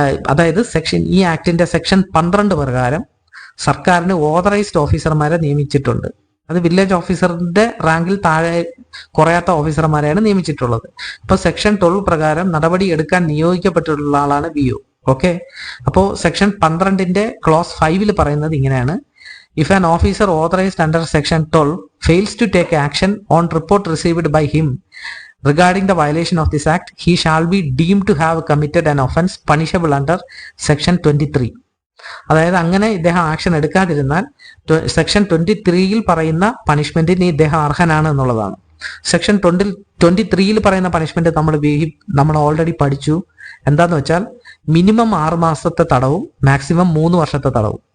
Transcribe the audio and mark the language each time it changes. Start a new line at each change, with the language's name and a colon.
Malayalam: അതായത് ഈ ആക്ടിന്റെ സെക്ഷൻ 12 പ്രകാരം സർക്കാരിന് ഓതറൈസ്ഡ് ഓഫീസർമാരെ നിയമിച്ചിട്ടുണ്ട്. അത് വില്ലേജ് ഓഫീസറിന്റെ റാങ്കിൽ താഴെ കുറയാത്ത ഓഫീസർമാരെയാണ് നിയമിച്ചിട്ടുള്ളത്. ഇപ്പൊ സെക്ഷൻ 12 പ്രകാരം നടപടി എടുക്കാൻ നിയോഗിക്കപ്പെട്ടിട്ടുള്ള ആളാണ് വിഒ. ഓക്കെ, അപ്പോൾ സെക്ഷൻ 12ന്റെ ക്ലോസ് 5 പറയുന്നത് ഇങ്ങനെയാണ്:
English: If an officer authorized under section 12 fails to take action on report received by him regarding the violation of this act, he shall be deemed to have committed an offence punishable under section 23.
Malayalam: അതായത് അങ്ങനെ ഇദ്ദേഹം action എടുക്കാതിരുന്നാൽ section 23 പറയുന്ന പണിഷ്മെന്റിന് ഇദ്ദേഹം അർഹനാണ് എന്നുള്ളതാണ്. Section 23 പറയുന്ന punishment നമ്മൾ already പഠിച്ചു. എന്താന്ന് വെച്ചാൽ മിനിമം 6 മാസത്തെ തടവും മാക്സിമം 3 വർഷത്തെ തടവും.